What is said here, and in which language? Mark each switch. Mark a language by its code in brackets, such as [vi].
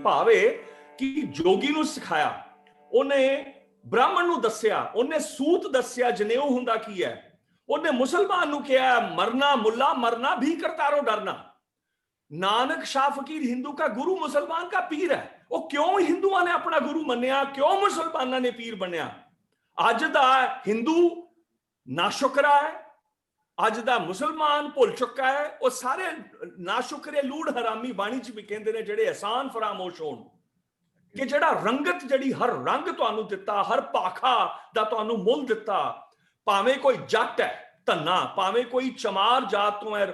[pa] ਭਾਵੇਂ ਕਿ ਜੋਗੀ ਨੂੰ ਸਿਖਾਇਆ, ਉਹਨੇ ਬ੍ਰਾਹਮਣ ਨੂੰ ਦੱਸਿਆ, ਉਹਨੇ ਸੂਤ ਦੱਸਿਆ ਜਨੇਊ ਹੁੰਦਾ ਕੀ ਹੈ। ਉਹਨੇ ਮੁਸਲਮਾਨ ਨੂੰ ਕਿਹਾ ਮਰਨਾ ਮੁੱਲਾ ਮਰਨਾ भी करतारो डरना। [hi] नानक शाह फकीर हिंदू का गुरु मुसलमान का पीर है। [pa] ਉਹ ਕਿਉਂ ਹਿੰਦੂਆਂ ਨੇ ਆਪਣਾ ਗੁਰੂ ਮੰਨਿਆ, ਕਿਉਂ ਮੁਸਲਮਾਨਾਂ ਨੇ ਪੀਰ ਬਣਿਆ? ਅੱਜ ਦਾ ਹਿੰਦੂ ਨਾਸ਼ੁਕਰਾ ਹੈ, ਅੱਜ ਦਾ ਮੁਸਲਮਾਨ ਭੁੱਲ ਚੁੱਕਾ ਹੈ। ਉਹ ਸਾਰੇ ਨਾਸ਼ੁਕਰੇ ਲੂੜ ਹਰਾਮੀ ਬਾਣੀ ਚ ਵੀ ਕਹਿੰਦੇ ਨੇ ਜਿਹੜੇ ਅਹਿਸਾਨ ਫਰਾਮੋਸ਼ ਹੋਣ, ਕਿ ਜਿਹੜਾ ਰੰਗਤ, ਜਿਹੜੀ ਹਰ ਰੰਗ ਤੁਹਾਨੂੰ ਦਿੱਤਾ, ਹਰ ਭਾਖਾ ਦਾ ਤੁਹਾਨੂੰ ਮੁੱਲ ਦਿੱਤਾ, ਭਾਵੇਂ ਕੋਈ ਜੱਟ ਹੈ ਧੰਨਾ, ਭਾਵੇਂ ਕੋਈ ਚਮਾਰ ਜਾਤ ਤੋਂ ਹੈ।